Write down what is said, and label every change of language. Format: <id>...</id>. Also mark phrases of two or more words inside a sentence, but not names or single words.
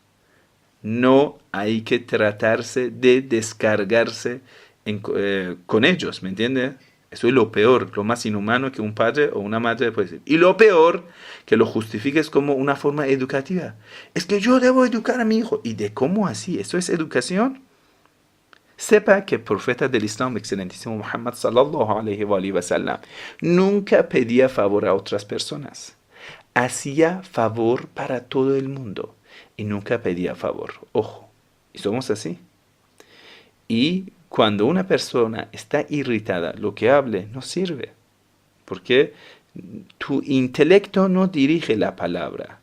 <es>No hay que tratarse de descargarse con ellos, ¿me entiendes? Eso es lo peor, lo más inhumano que un padre o una madre puede decir. Y lo peor, que lo justifiques como una forma educativa. Es que yo debo educar a mi hijo. ¿Y de cómo así? ¿Eso es educación? Sepa que el profeta del Islam, excelentísimo Muhammad</es> <ar>صلى الله عليه وسلم,</ar> <es>nunca pedía favor a otras personas. Hacía favor para todo el mundo y nunca pedía favor. Ojo, Y somos así. Y cuando una persona está irritada, lo que hable no sirve. Porque tu intelecto no dirige la palabra.</es>